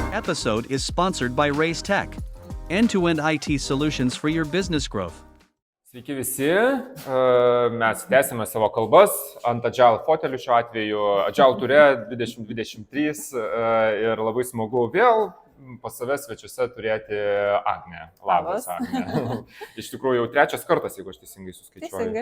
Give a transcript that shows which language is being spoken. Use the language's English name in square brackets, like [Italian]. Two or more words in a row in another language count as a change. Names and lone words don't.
[English] episode is sponsored by Raise Tech, end-to-end IT solutions for your business growth. [Lithuanian] Sveiki visi, mes tęsime savo kalbas ant Agile fotelių šiuo atveju. Agile turė 2023 ir labai smagu vėl pas save svečiuose turėti Agnę. Labas, Agnė. Iš tikrųjų, jau trečias kartas, jeigu aš teisingai suskaičiuoju.